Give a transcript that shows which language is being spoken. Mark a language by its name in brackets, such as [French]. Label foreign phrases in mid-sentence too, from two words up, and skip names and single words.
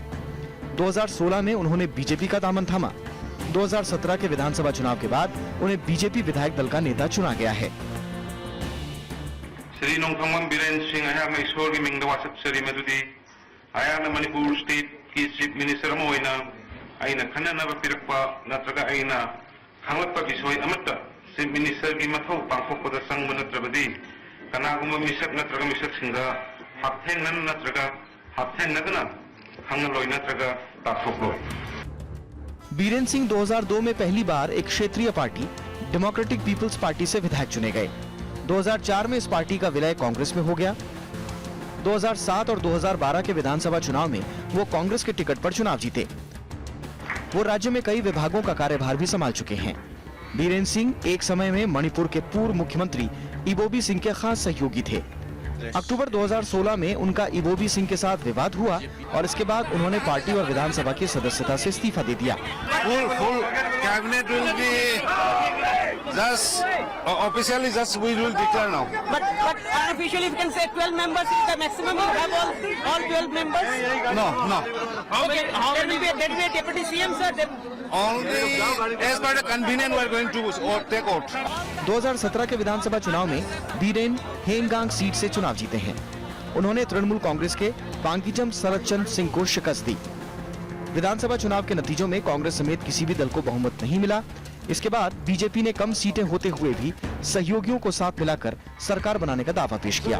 [Hindi] 2016 में उन्होंने बीजेपी का दामन थामा। 2017 के विधानसभा चुनाव के बाद उन्हें बीजेपी विधायक दल का नेता चुना गया है। [Manipuri] श्री नोंगथंगम बीरेन सिंह अयम ईश्वर की मिंग वासक श्री मधुदी अयम मणिपुर स्टेट की [English] Chief Minister [Manipuri] अमा होइना अइना खननब पिरकपा नत्रगा अइना खांगलपा विषय अमत [English] Chief Minister [Manipuri] की मथौ पांगथोकपदा संग नत्रबदी कनागुम मिसक नत्रगा मिसक सिंगा हाथेंगन नत्रगा हाथेंगनदना खांगलोय नत्रगा ताथोकलोय। [Hindi] बीरेन सिंह 2002 में पहली बार एक क्षेत्रीय पार्टी डेमोक्रेटिक पीपल्स पार्टी से विधायक चुने गए। 2004 में इस पार्टी का विलय कांग्रेस में हो गया। 2007 और 2012 के विधानसभा चुनाव में वो कांग्रेस के टिकट पर चुनाव जीते। वो राज्य में कई विभागों का कार्यभार भी संभाल चुके हैं। बीरेन सिंह एक समय में मणिपुर के पूर्व मुख्यमंत्री इबोबी सिंह के खास सहयोगी थे। अक्टूबर 2016 में उनका इबोबी सिंह के साथ विवाद हुआ और इसके बाद उन्होंने पार्टी और विधानसभा की सदस्यता से इस्तीफा दे दिया। [English] Full cabinet will be just officially just we will declare now. But unofficially, we can say 12 members is the maximum. You have all 12 members. No. Okay, there will be a deputy CM, sir. Only as per the convenience we are going to take out. [Hindi] 2017 के विधानसभा चुनाव में बीरेन हेंगांग सीट से चुनाव जीते हैं। उन्होंने तृणमूल कांग्रेस के पांकीजम शरदचंद्र सिंह को शिकस्त दी। विधानसभा चुनाव के नतीजों में कांग्रेस समेत किसी भी दल को बहुमत नहीं मिला। इसके बाद बीजेपी ने कम सीटें होते हुए भी सहयोगियों को साथ मिलाकर सरकार बनाने का दावा पेश किया।